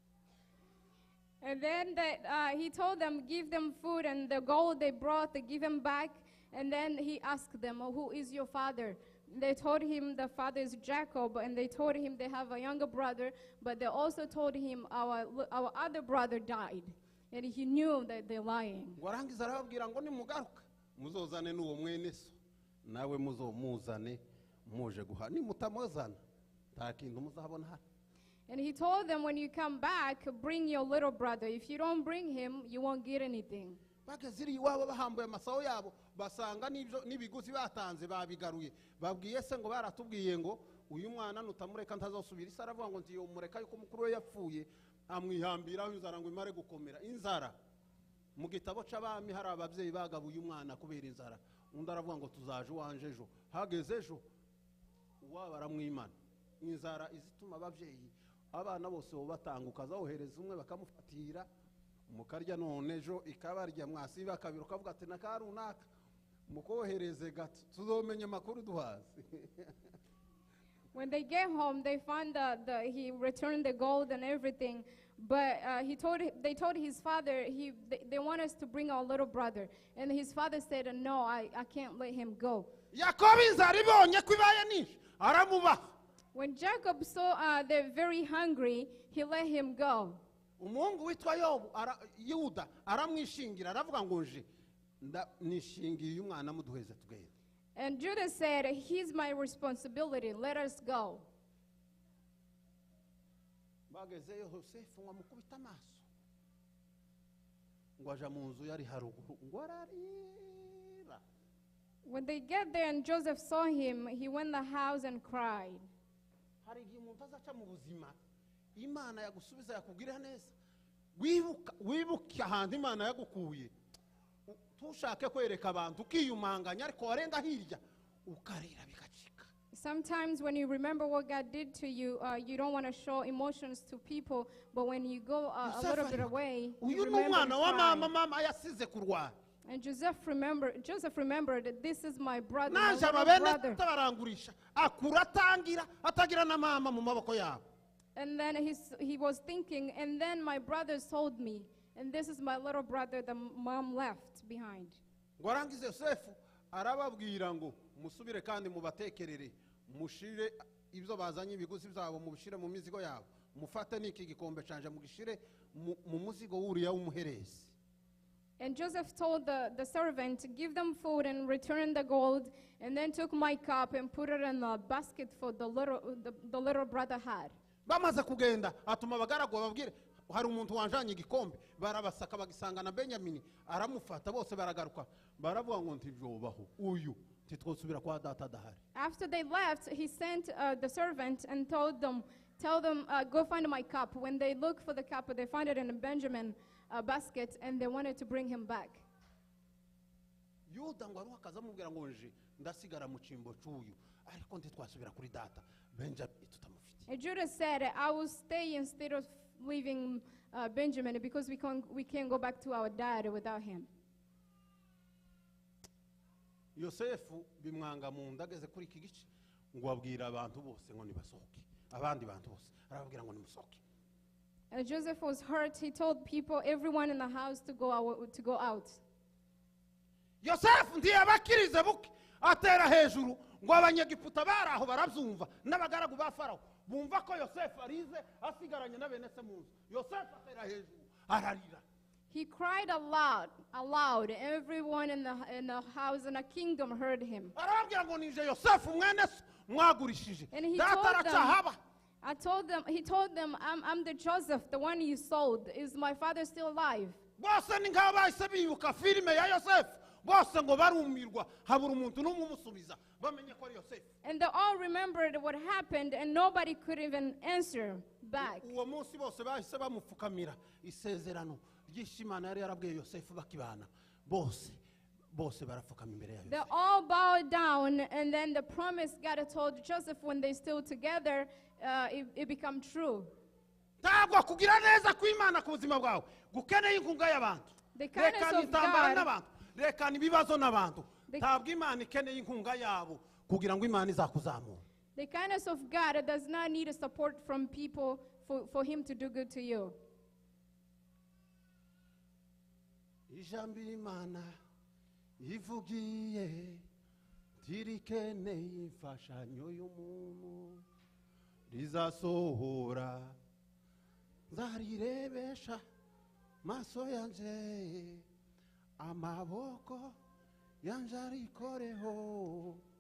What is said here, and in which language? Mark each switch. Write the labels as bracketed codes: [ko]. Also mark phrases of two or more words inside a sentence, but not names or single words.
[en] And then he told them, give them food, and the gold they brought, they give him back. And then he asked them, who is your father? They told him the father is Jacob, and they told him they have a younger brother, but they also told him our other brother died. And he knew that they're lying. [rn] Warangiza arababwira ngo nimugaruka muzozane n'uwo mwene so nawe muzomuzane muje guha nimutamuzana nta kintu muzabona hano. [en] And he told them, when you come back, bring your little brother. If you don't bring him, you won't get anything. [rn] Bageziri iwabo bahambuye amasaho yabo basanga n'ibiguzi batanze babigaruye babwiye se ngo baratubwiye ngo uyu mwana nutamureka ntazosubira isa aravuga ngo ntiyo mureka yuko mukuru we yapfuye amwihambiraho inzara ngo imare gukomera inzara mu gitabo c'abami hari ababyeyi bagabuye umwana kubera inzara undi aravuga ngo tuzaje wanje ejo hageze ejo uwaba aramwimana inzara izituma ababyeyi abana bose bo batanguka zawohereza umwe bakamufatira mukarya none ejo ikabarya mwasiba kabiri ukavuga ati nakarunaka mukohereze gato tuzomenye makuru duhazi. [en] When they get home, they find he returned the gold and everything, but they told his father they want us to bring our little brother, and his father said, no, I can't let him go. [rn] Yakobo inzara ibonye ko ibaye nyinshi aramubaha. [en] When Jacob saw they're very hungry, he let him go. [rn] Umuhungu witwa Yuda aramwishingira aravuga ngo nje nishingiye umwana muduheze tugende. [en] And Judah said, he's my responsibility, let us go. [rn] Bagezeyo Yosefu ngamukubita amaso ngo aja mu nzu yari haruguru ngo ararira. [en] When they get there and Joseph saw him, he went in the house and cried. [rn] Hari igihe umuntu azaca mu buzima Imana yagusubiza yakubwira neza wibuka ahantu Imana yagukuye tushake kwereka abantu ukiyumanganya ariko warenga hirya ukarira bigacika. [en] Sometimes when you remember what God did to you, you don't want to show emotions to people, but when you go a little bit away, you [rn] uyu [en] remember [rn] n'umwana wa [en] to cry. [rn] mama yasize kurwana. [en] And Joseph remembered that this is my brother, my [rn] Naje [en] little [rn] ababene [en] brother. [rn] tabarangurisha akura atagira na mama mu maboko yabo. [en] And then he was thinking, and then my brothers told me, and this is my little brother the mom left behind. [rn] Ngo arangize Yosefu arababwira ngo musubire kandi mubatekerere mushire ibyo bazanye ibiguzi byabo mubishire mu mizigo yabo mufate n'iki gikombe canje mugishire mu muzigo wuriya w'umuherezi. [en] And Joseph told the servant, give them food and return the gold, and then took my cup and put it in the basket for the little brother had. [rn] bamaze kugenda atuma abagaragu bababwire hari umuntu wanjanye igikombe barabasaka bagisanga na Benyamini aramufata bose baragaruka baravuga ngo ntivyobaho uyu titwosubira kwa data dahari. [en] After they left, he sent the servant and tell them, go find my cup. When they look for the cup, they find it in a Benjamin basket, and they wanted to bring him back. [rn] Yuda ngo aruha akazamubwira ngo nje ndasigara mu cimbo c'uyu ariko ntitwasubira kuri data Benjamin tutamufite. [en] And Judah said, I will stay instead of leaving Benjamin because we can't go back to our dad without him. [rn] Yosefu bimwanga mu ndageze kuri iki gice ngo abwira abantu bose ngo nibasohoke abandi bantu bose arababwira ngo nimusohoke. [en] And Joseph was hurt. He told people, everyone in the house, to go out. [rn] Yosefu ntiyabakirize buke atera hejuru ngo abanyegiputa baraho barabyumva n'abagaragu ba Farawo bumva ko Yosefu arize asigaranye na bene se mu nzu. Yosefu atera hejuru ararira. [en] He cried aloud. Everyone in the house and the kingdom heard him. [rn] Arababwira ngo nije Yosefu mwene se mwagurishije [en] And he [rn] data aracahaba. [en] he told them, I'm the Joseph, the one you sold. Is my father still alive? [rn] Bose ni nk'aho bahise bibuka filime ya Yosefu bose ngo barumirwa habura umuntu n'umwe umusubiza bamenye ko ari Yosefu. [en] And they all remembered what happened, and nobody could even answer back. [rn] Uwo munsi bose bahise bamupfukamira isezerano ry'Imana yari yarabwiye Yosefu bakibana bose barapfukama imbere ya [en] They [rn] Yosefu. [en] all bowed down, and then the promise God told Joseph when they still together, it became true. [rn] Ntabwo kugira neza kw'Imana ku buzima bwawe gukeneye inkunga y'abantu. [en] The kindness [rn] Rekana [en] of [rn] intambara [en] God- [rn] n'abantu rekana ibibazo n'abantu [en] The- [rn] ntabwo Imana ikeneye inkunga yabo kugira ngo Imana izakuzamura. [en] The kindness of God does not need a support from people for him to do good to you. [rn] Ijambo Imana ivugiye ntirikeneye imfashanyo y'umuntu rizasohora nzarirebesha maso yanje amaboko yanje arikoreho